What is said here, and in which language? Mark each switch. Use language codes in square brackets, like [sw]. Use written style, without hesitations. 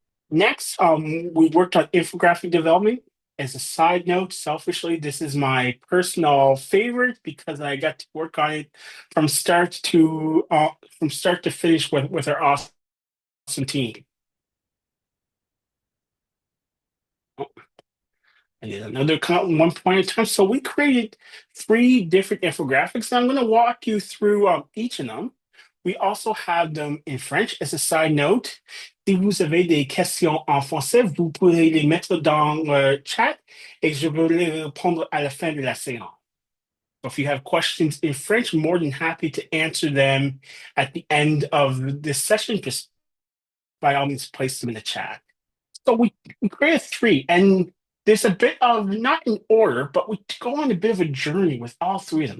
[en] Next, we worked on infographic development. As a side note, selfishly, this is my personal favorite because I got to work on it from start to finish with our awesome team. Oh, I did another count one point in time. So we created 3 different infographics, and I'm going to walk you through each of them. We also have them in French. As a side note, [fr] si vous avez des questions en français, vous pouvez les mettre dans le chat et je vais les répondre à la fin de la séance. [en] So if you have questions in French, I'm more than happy to answer them at the end of this session. Just by all means, place them in the chat. So we created 3, and there's a bit of, not in order, but we go on a bit of a journey with all 3 of them.